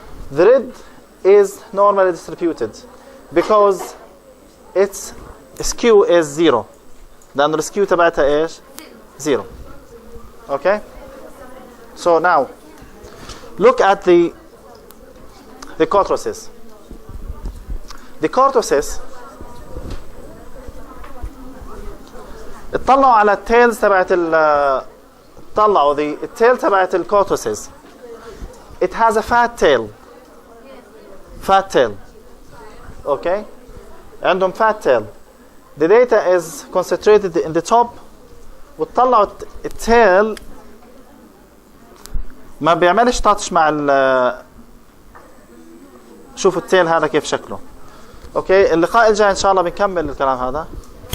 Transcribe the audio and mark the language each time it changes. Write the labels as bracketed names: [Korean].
[English] The red is normally distributed because its skew is 0. [Arabic] لأنه السكيو تبعتها إيش؟ 0. Okay? [English] So now, look at the tortoises. [Arabic] The tortoises اطلعوا على التيلز تبعت طلعوا the tail تبعت الtortoises. [English] It has a fat tail. Fat tail. Okay? [Arabic] عندهم [English] fat tail. The data is concentrated in the top. [Arabic] وتطلعوا التيل ما بيعملش تاتش مع شوفوا التيل هذا كيف شكله. اوكي اللقاء الجاي ان شاء الله بنكمل الكلام هذا.